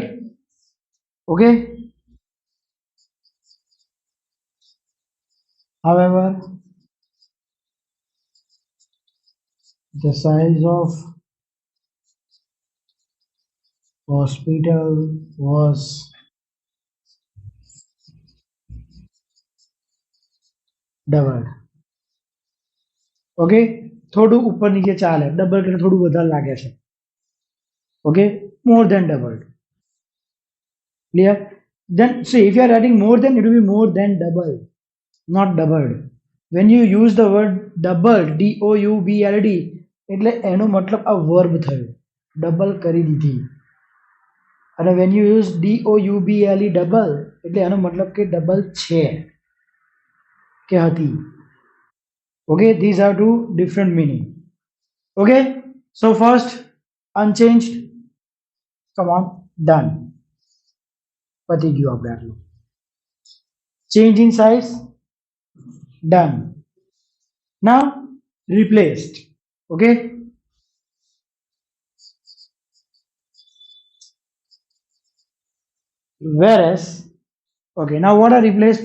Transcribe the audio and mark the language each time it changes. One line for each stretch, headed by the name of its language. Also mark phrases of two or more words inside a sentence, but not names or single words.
English: Okay, however, the size of hospital was doubled.
Gujarati: ઓકે, થોડું ઉપર નીચે ચાલે, ડબલ કરે થોડું વધારે લાગે છે. ઓકે,
English: more than doubled. Clear? Then see, if you are writing more than, it will be more than double, not doubled. When you use the word doubled, doubled,
Gujarati: એટલે એનો મતલબ આ વર્બ થયો, ડબલ કરી દીધી.
English: અને when you use double,
Gujarati: ડબલ એટલે એનો મતલબ કે ડબલ છે કે હતી.
English: Okay, these are two different meaning. Okay, so first unchanged, come on, done,
Gujarati: પતી ગયું આપણે આટલું.
English: Change in size, done. Now replaced. Okay, whereas, okay, now what are replaced?